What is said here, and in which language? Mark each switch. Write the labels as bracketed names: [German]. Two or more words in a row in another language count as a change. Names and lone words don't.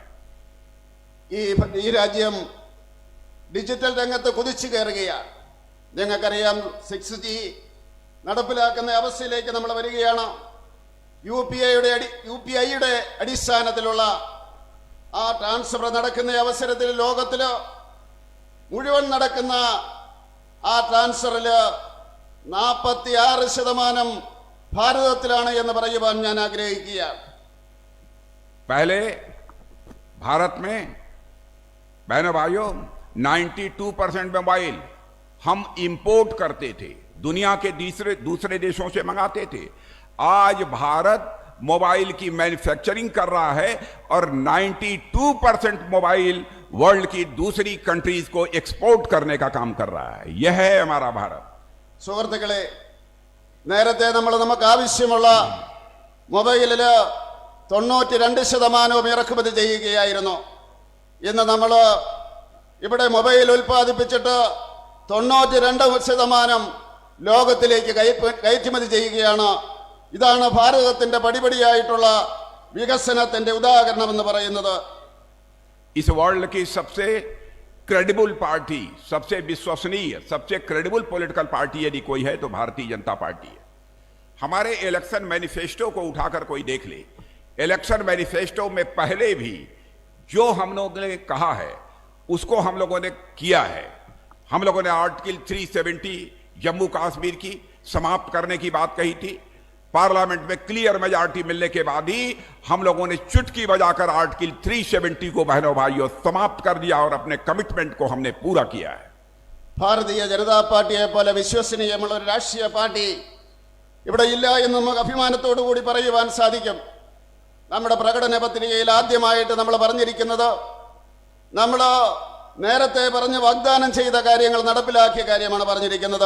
[Malayalam] ഈ രാജ്യം ഡിജിറ്റൽ രംഗത്ത് കുതിച്ചു കയറുകയാണ്. നിങ്ങൾക്കറിയാം, 6G നടപ്പിലാക്കുന്ന അവസ്ഥയിലേക്ക് നമ്മൾ വരികയാണ്. UPIയുടെ അടിസ്ഥാനത്തിലുള്ള ആ ട്രാൻസ്ഫർ നടക്കുന്ന അവസരത്തിൽ ലോകത്തിൽ മുഴുവൻ നടക്കുന്ന ആ ട്രാൻസ്ഫറിൽ 46% ഭാരതത്തിലാണ് എന്ന് പറയുവാൻ ഞാൻ ആഗ്രഹിക്കുകയാണ്. [Hindi] पहले भारत में बहनों भाइयों 92% मोबाइल हम इंपोर्ट करते थे, दुनिया के दूसरे देशों से मंगाते थे. आज भारत मोबाइल की मैन्युफैक्चरिंग कर रहा है और 92% मोबाइल वर्ल्ड की दूसरी कंट्रीज को एक्सपोर्ट करने का काम कर रहा है. यह है हमारा भारत. [Malayalam] സുഹൃത്തുക്കളെ, നേരത്തെ നമുക്ക് ആവശ്യമുള്ള മൊബൈലിൽ 92% ഇറക്കുമതി ചെയ്യുകയായിരുന്നു. ഇന്ന് നമ്മൾ ഇവിടെ മൊബൈൽ ഉൽപ്പാദിപ്പിച്ചിട്ട് 92% ലോകത്തിലേക്ക് കയറ്റുമതി ചെയ്യുകയാണ്. ഇതാണ് ഭാരതത്തിന്റെ പടിപടിയായിട്ടുള്ള വികസനത്തിന്റെ ഉദാഹരണമെന്ന് പറയുന്നത്. [Hindi] इस वर्ल्ड की सबसे [English] credible party, [Hindi] सबसे विश्वसनीय, सबसे [English] credible political party [Hindi] यदि कोई है तो भारतीय जनता पार्टी है. हमारे [English] election manifesto [Hindi] को उठाकर कोई देख ले, [English] election manifesto [Hindi] में पहले भी जो हम लोगों ने कहा है उसको हम लोगों ने किया है. हम लोगों ने आर्टिकल 370 जम्मू कश्मीर की समाप्त करने की बात कही थी. पार्लियामेंट में [English] clear majority [Hindi] मिलने के बाद ही हम लोगों ने चुटकी बजाकर आर्टिकल 370 को बहनों भाइयों समाप्त कर दिया और अपने कमिटमेंट को हमने पूरा किया है. [Malayalam] ഭാരതീയ ജനതാ പാർട്ടിയെ പോലെ വിശ്വസനീയമുള്ള ഒരു രാഷ്ട്രീയ പാർട്ടി ഇവിടെ ഇല്ല എന്ന് നമുക്ക് അഭിമാനത്തോടു കൂടി പറയുവാൻ സാധിക്കും. നമ്മുടെ പ്രകടന പത്രികയിൽ ആദ്യമായിട്ട് നമ്മൾ പറഞ്ഞിരിക്കുന്നത്, നമ്മൾ നേരത്തെ പറഞ്ഞ് വാഗ്ദാനം ചെയ്ത കാര്യങ്ങൾ നടപ്പിലാക്കിയ കാര്യമാണ് പറഞ്ഞിരിക്കുന്നത്.